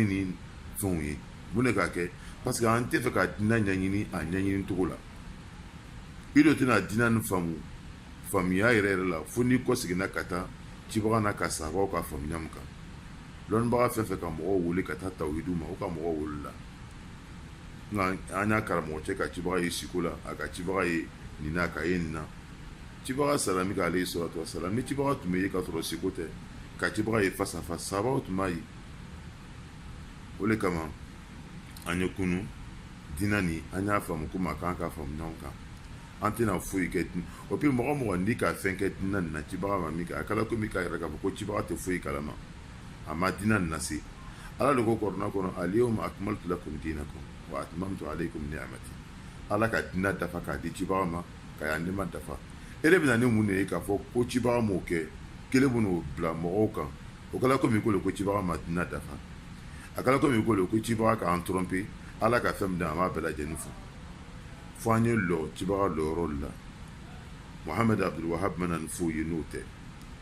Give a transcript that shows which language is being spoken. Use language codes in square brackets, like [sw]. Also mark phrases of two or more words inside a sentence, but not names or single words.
[bm] ni fɛnw ye mun de k'a kɛ parce que an tɛ fɛ ka diinɛ ɲɛɲini a ɲɛɲini cogo la i dɔ tɛna diinɛ nin faamuya yɛrɛ la fo n'i kɔ seginna ka taa cibaga n'a ka sahabaw ka faamuya min kan dɔnnibaga fɛn fɛn ka mɔgɔw wele ka taa tawhidu ma u ka mɔgɔw wele la nka an y'a karamɔgɔ cɛ ka cibaga ye siko la a ka cibaga ye nin na ka ye nin na cibaga salami ka [ar] عليه الصلاة والسلام [bm] ni cibaga tun bɛ ye ka sɔrɔ siko tɛ ka cibaga ye [fr] face à face [bm] sahabaw tun b'a ye o de kama an ye kunu diinɛ nin an y'a faamu ko maa kan ka faamu ɲɔgɔn kan an tɛna foyi kɛ o puis mɔgɔ mɔgɔ n'i ka fɛn kɛ diinɛ nin na cibaga ma min kɛ a kɛla komi k'a yɛrɛ k'a fɔ ko cibaga tɛ foyi kalama a ma diinɛ nin lase ala de ko kɔrɔna kɔnɔ [ar] اليوم أكملت لكم دينكم وأتممت عليكم نعمتي [bm] ala ka diinɛ dafa k'a di cibaga ma ka y'a nɛɛma dafa e de bɛna ni mun de ye k'a fɔ ko cibaga m'o kɛ kelen bɛn'o bila mɔgɔw kan o kɛla komi ko cibaga ma diinɛ dafa a kɛla komi ko cibaga k'an tromper ala ka fɛn min d'a ma a bɛɛ lajɛlen fɔ fo an ye lɔ cibaga lɔyɔrɔ la Muhammed Abdul Wahab mana nin f'o ye n'o tɛ